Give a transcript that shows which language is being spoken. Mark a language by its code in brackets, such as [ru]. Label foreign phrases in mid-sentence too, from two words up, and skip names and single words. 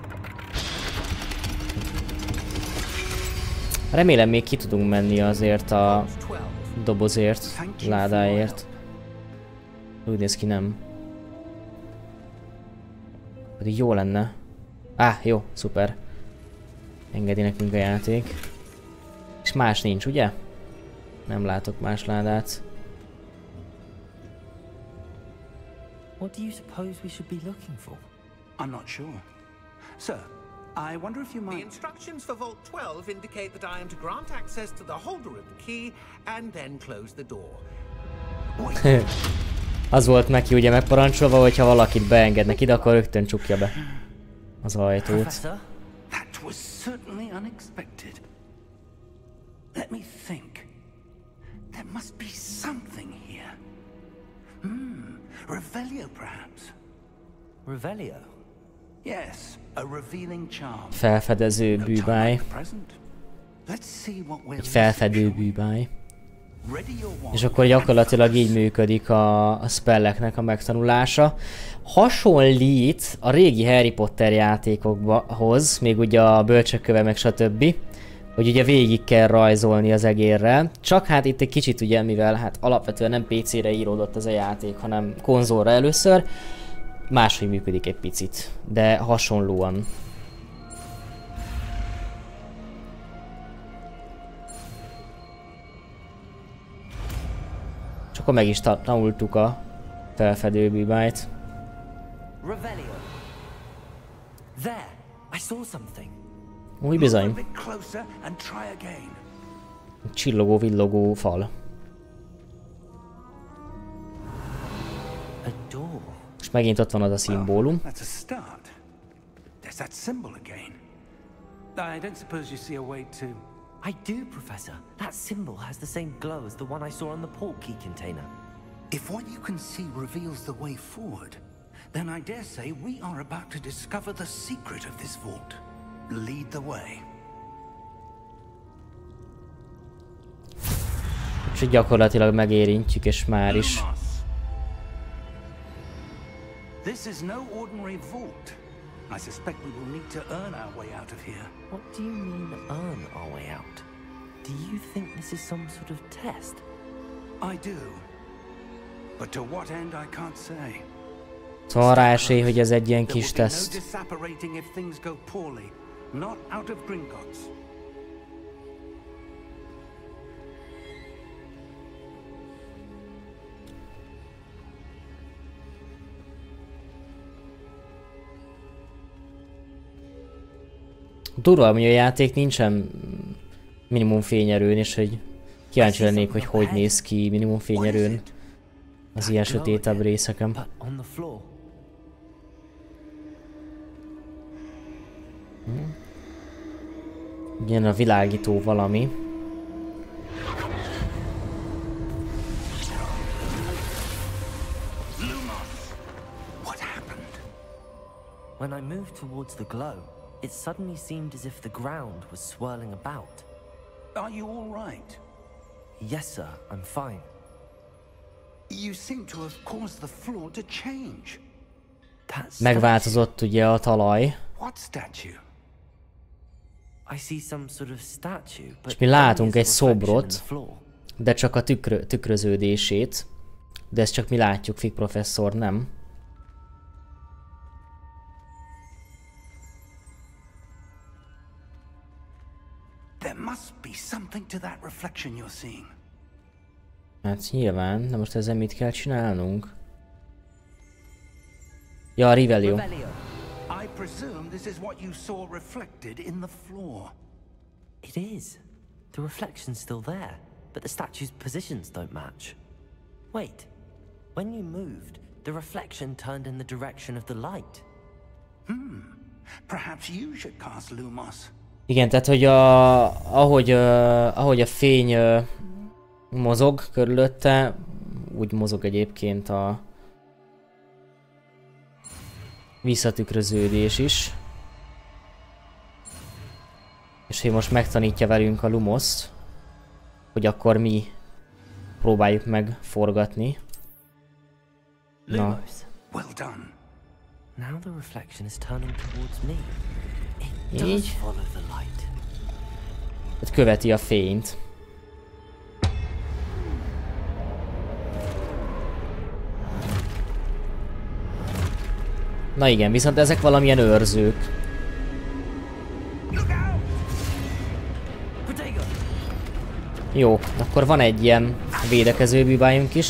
[hu] Remélem még ki tudunk menni azért a dobozért, ládáért. Úgy néz ki, nem. Pedig jó lenne. Jó, szuper. Engedi nekünk a játék. És más nincs, ugye? Nem látok más ládát. [en] What do you suppose we should be looking for? I'm not sure. Sir, I wonder if you might... The instructions for Vault 12 indicate that I am to grant access to the holder of the key and then close the door. [hu] Az volt neki ugye megparancsolva, hogyha valakit beengednek ide, akkor rögtön csukja be az ajtót. [en] Professor? That was certainly unexpected. Let me think. There must be something here. Revelio, perhaps. Revelio? Yes, a revealing charm. [hu] Felfedező bűbáj. [en] Let's see what we're [hu] Egy felfedő bűbáj. [en] Ready your wand. [hu] És akkor gyakorlatilag így működik a spelleknek a megtanulása. Hasonlít a régi Harry Potter játékokhoz, még ugye a bölcsökköve meg stb. Hogy ugye végig kell rajzolni az egérrel. Csak hát itt egy kicsit ugye, mivel hát alapvetően nem PC-re íródott ez a játék, hanem konzolra először, máshogy működik egy picit, de hasonlóan. És akkor meg is tanultuk a felfedő bűbájt. [en] Revelio. There, I saw something. [hu] Úgy bizony. [en] A bit closer and try again. [hu] Csillogó, villogó fal. [en] A door. [hu] És megint ott van az a szimbólum. [en] That's a start. There's that symbol again. I don't suppose you see a way to... I do, Professor. That symbol has the same glow as the one I saw on the port key container. If what you can see reveals the way forward, then I dare say we are about to discover the secret of this vault. Lead the way. [hu] És gyakorlatilag megérintjük, és már is. [en] This is no ordinary vault. I suspect we will need to earn our way out of here. What do you mean, earn our way out? Do you think this is some sort of test? I do. But to what end I can't say. [hu] Szóval rá esély, hogy ez egy ilyen kis [en] There will be [hu] teszt. [en] no disapparating if things go poorly. Not out of Gringotts. [hu] Durva, hogy a játék nincsen minimum fényerőn, és hogy kíváncsi lennék, hogy hogy néz ki minimum fényerőn az ilyen sötétebb részeken. [en] But on the floor. [hu] Ilyen a világító valami. [en] What happened? When I moved towards the glow, it suddenly seemed as if the ground was swirling about. Are you all right? Yes, sir, I'm fine. You seem to have caused the floor to change. That's [hu] Megváltozott ugye a talaj. [en] What statue? I see some sort of statue, but [hu] És mi látunk [en] only [hu] egy [en] as a reflection in [hu] szobrot, [en] the floor. [hu] de csak a tükröződését. De ezt csak mi látjuk, Fig professzor nem. [en] There must be something to that reflection you're seeing. [hu] Hát nyilván, de most ezzel mit kell csinálnunk? Ja, a Revelio. Revelio. [en] I presume this is what you saw reflected in the floor. It is. The reflection's still there, but the statue's positions don't match. Wait. When you moved, the reflection turned in the direction of the light. Perhaps you should cast Lumos. [hu] Igen, tehát hogy ahogy a fény mozog körülötte, úgy mozog egyébként a visszatükröződés is. És hogy most megtanítja velünk a Lumoszt, hogy akkor mi próbáljuk meg forgatni. Na. [en] Well done. Now the reflection is turning towards me. It does [hu] Így. [en] follow the light. [hu] Tehát követi a fényt. Na igen, viszont ezek valamilyen őrzők. Jó, akkor van egy ilyen védekező bűbájunk is.